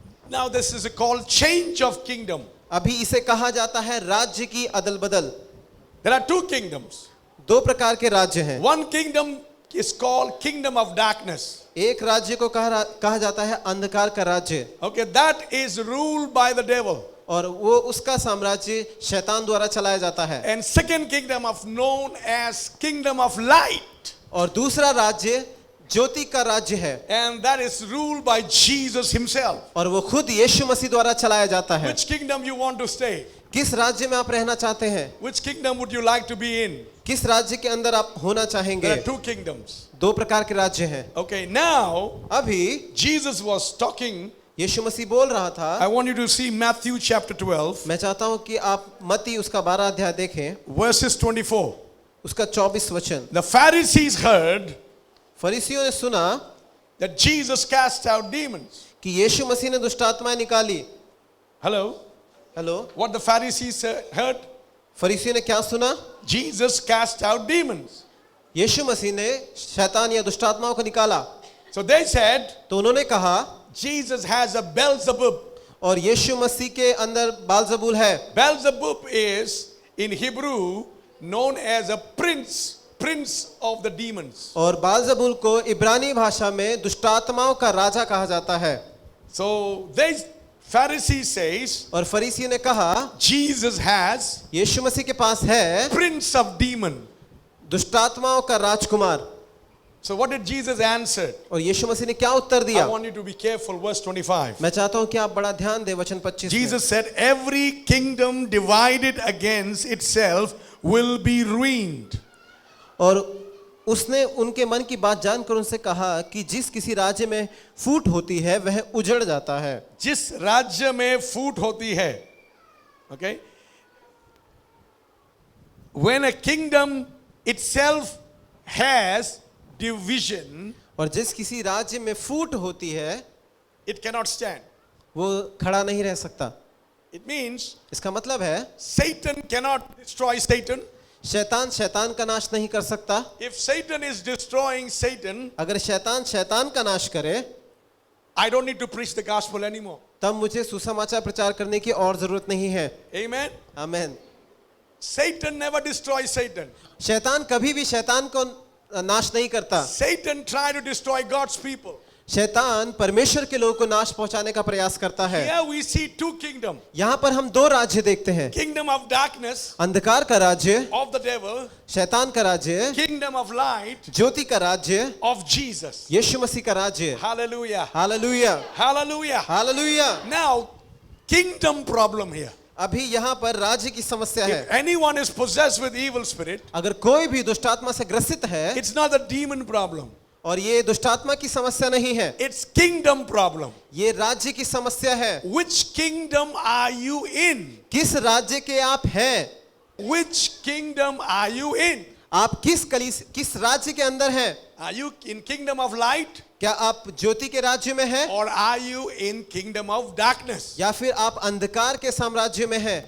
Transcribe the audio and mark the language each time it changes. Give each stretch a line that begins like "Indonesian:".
English: Now this is called change of kingdom.
Hindi: अभी इसे कहा जाता है राज्य की अदल बदल।
English: There are 2 kingdoms.
Hindi: 2 प्रकार के राज्य हैं।
English: One kingdom is called kingdom of darkness.
Hindi: एक राज्य को कहा जाता है अंधकार का राज्य।
English: Okay, that is ruled by the devil.
Hindi: और वो उसका साम्राज्य शैतान द्वारा चलाया जाता है।
English: And second kingdom of known as kingdom of light.
Hindi: और दूसरा राज्य ज्योति का राज्य है।
English: And that is ruled by Jesus himself.
Hindi: और वो खुद यीशु मसीह द्वारा चलाया जाता है।
English: Which kingdom you want to stay?
Hindi: किस राज्य में आप रहना चाहते हैं?
English: Which kingdom would you like to be in?
Hindi: किस राज्य के अंदर आप होना चाहेंगे?
English: There are 2 kingdoms.
Hindi: 2 प्रकार के राज्य हैं।
English: Okay, now
Hindi: अभी
English: Jesus was talking.
Hindi: यीशु मसीह बोल रहा था।
English: I want you to see Matthew chapter 12.
Hindi: मैं चाहता हूं कि आप मत्ती उसका 12 अध्याय देखें,
English: Verses 24.
Hindi: उसका 24 वचन।
English: The Pharisees heard
Hindi: फरीसियों ने सुना
English: that Jesus cast out demons.
Hindi: कि यीशु मसीह ने दुष्ट आत्माएं निकाली।
English: Hello?
Hindi: Hello,
English: What the Pharisees heard?
Hindi: फरीसियों ने क्या सुना?
English: Jesus cast out demons.
Hindi: यीशु मसीह ने शैतान या दुष्ट आत्माओं को निकाला।
English: So they said,
Hindi: तो उन्होंने कहा
English: Jesus has a Beelzebub.
Hindi: और यीशु मसीह के अंदर बालजबूल है।
English: Beelzebub is in Hebrew known as a prince of the demons.
Hindi: और बालजबूल को इब्रानी भाषा में दुष्ट आत्माओं का राजा कहा जाता है।
English: So they Pharisees says
Hindi: और फरीसियों ने कहा
English: Jesus has
Hindi: यीशु मसीह के पास है
English: prince of demon.
Hindi: दुष्ट आत्माओं का राजकुमार।
English: So what did Jesus answer?
Hindi: और यीशु मसीह ने क्या उत्तर
English: I
Hindi: दिया?
English: want you to be careful. Verse 25.
Hindi: मैं चाहता हूं कि आप बड़ा ध्यान दें वचन 25 में।
English: Jesus said, every kingdom divided against itself will be ruined.
Hindi: और उसने उनके मन की बात जानकर उनसे कहा कि जिस किसी राज्य में फूट होती है वह उजड़ जाता है। जिस राज्य में फूट होती है,
English: Okay? When a kingdom itself has division,
Hindi: और जिस किसी राज्य में फूट होती है,
English: it cannot stand.
Hindi: वो खड़ा नहीं रह सकता।
English: It means
Hindi: इसका मतलब है
English: Satan cannot destroy Satan.
Hindi: शैतान शैतान का नाश नहीं कर सकता।
English: If Satan is destroying Satan,
Hindi: अगर शैतान शैतान का नाश करे,
English: I don't need to preach the gospel anymore.
Hindi: तब मुझे सुसमाचार प्रचार करने की और जरूरत नहीं है।
English: Amen.
Hindi: आमीन।
English: Satan never destroys Satan.
Hindi: शैतान कभी भी शैतान को नाश नहीं करता।
English: Satan tried to destroy God's people.
Hindi: शैतान परमेश्वर के लोगों को नाश पहुंचाने का प्रयास करता है।
English: Here we see two kingdoms.
Hindi: यहाँ पर हम दो राज्य देखते हैं,
English: Kingdom of darkness
Hindi: अंधकार का राज्य
English: of the devil,
Hindi: शैतान का राज्य,
English: kingdom of light
Hindi: ज्योति का राज्य
English: of Jesus.
Hindi: यीशु मसीह का राज्य।
English: Hallelujah.
Hindi: Hallelujah
English: Hallelujah.
Hindi: Hallelujah.
English: Now, kingdom problem here.
Hindi: अभी यहाँ पर राज्य की समस्या
English: If
Hindi: है।
English: anyone is possessed with evil spirit,
Hindi: अगर कोई भी दुष्टात्मा से ग्रसित है,
English: it's not the demon problem.
Hindi: और ये दुष्टात्मा की समस्या नहीं है,
English: It's kingdom problem.
Hindi: ये राज्य की समस्या है।
English: Which kingdom are you in?
Hindi: किस राज्य के आप हैं?
English: Which kingdom are you in?
Hindi: आप किस राज्य के अंदर हैं?
English: Are you in kingdom of light
Hindi: क्या आप ज्योति के राज्य में हैं,
English: or are you in kingdom of darkness?
Hindi: या फिर आप अंधकार के साम्राज्य में हैं?